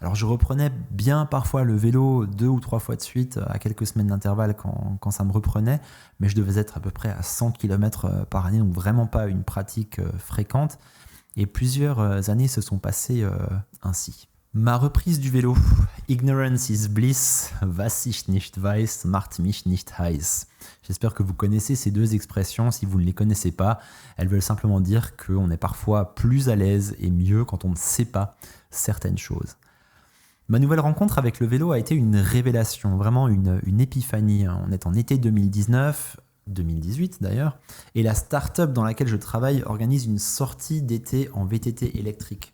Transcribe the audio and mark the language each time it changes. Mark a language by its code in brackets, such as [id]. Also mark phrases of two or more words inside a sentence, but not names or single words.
[fr] Alors je reprenais bien parfois le vélo 2 ou 3 fois de suite à quelques semaines d'intervalle quand ça me reprenait, mais je devais être à peu près à 100 km par année, donc vraiment pas une pratique fréquente. Et plusieurs années se sont passées ainsi. Ma reprise du vélo. [en] Ignorance is bliss, [de] was ich nicht weiß, macht mich nicht heiß. [fr] J'espère que vous connaissez ces deux expressions. Si vous ne les connaissez pas, elles veulent simplement dire qu'on est parfois plus à l'aise et mieux quand on ne sait pas certaines choses. Ma nouvelle rencontre avec le vélo a été une révélation, vraiment une épiphanie. On est en été 2019, 2018 d'ailleurs, et la start-up dans laquelle je travaille organise une sortie d'été en VTT électrique.